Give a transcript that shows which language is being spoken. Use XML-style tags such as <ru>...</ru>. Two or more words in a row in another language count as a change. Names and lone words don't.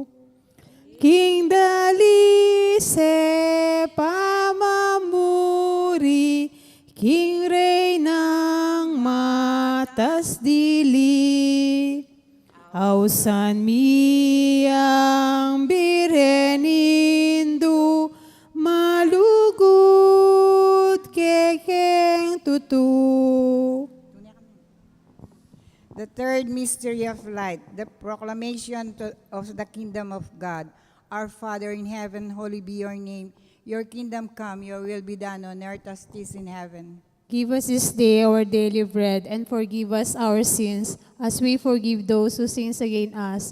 <pam>King dali se pamamuri, King rey ng matas dili, ausan mi ang birenindu, malugod kekeng tutu.</pam> <en>The third mystery of light, the proclamation of the kingdom of God. Our Father in heaven, holy be your name. Your kingdom come, your will be done on earth as it is in heaven. Give us this day our daily bread, and forgive us our sins, as we forgive those who sin against us.</en>